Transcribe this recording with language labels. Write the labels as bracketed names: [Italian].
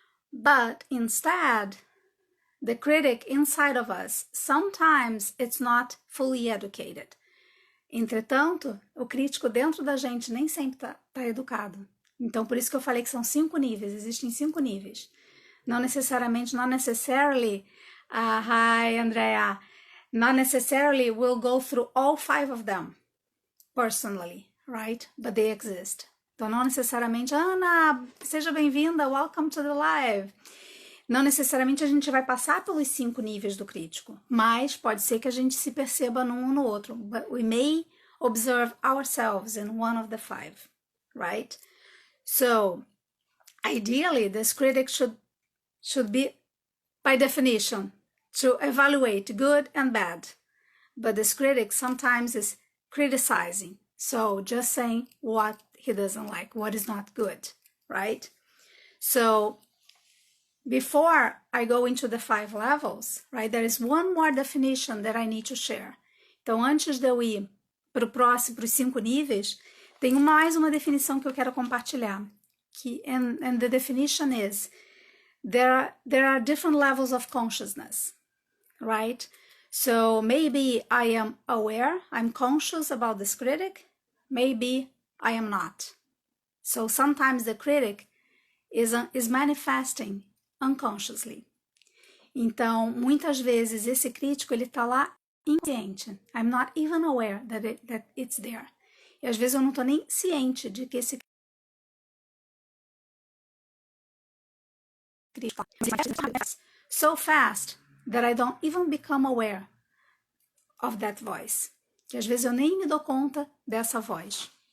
[English] But instead, the critic inside of us, sometimes it's not fully educated. [Portuguese] Entretanto, o crítico dentro da gente nem sempre tá educado. Então, por isso que eu falei que são 5 níveis, existem 5 níveis. [English] Not necessarily, hi Andrea, not necessarily we'll go through all 5 of them personally, right? But they exist. [Portuguese] Então, não necessariamente, Ana, seja bem-vinda, [English] welcome to the live. [Portuguese] Não necessariamente a gente vai passar pelos 5 níveis do crítico, mas pode ser que a gente se perceba num ou no outro. [English] But we may observe ourselves in one of the 5, right? So, ideally, this critic should be, by definition, to evaluate good and bad. But this critic sometimes is criticizing. So, just saying what he doesn't like, what is not good, right? So, before I go into the 5 levels, right, there is one more definition that I need to share. [Portuguese] Então, antes de eu ir para os 5 níveis, tem mais uma definição que eu quero compartilhar. [English] And the definition is, there are different levels of consciousness, right? So maybe I am aware, I'm conscious about this critic, maybe I am not. So sometimes the critic is manifesting unconsciously. [Portuguese] Então, muitas vezes esse crítico ele tá lá inconsciente. [English] I'm not even aware that it's there. [Portuguese] E às vezes eu não tô nem ciente de que esse crítico [English] so fast that I don't even become aware of that voice. [Portuguese] Que às vezes eu nem me dou conta dessa voz.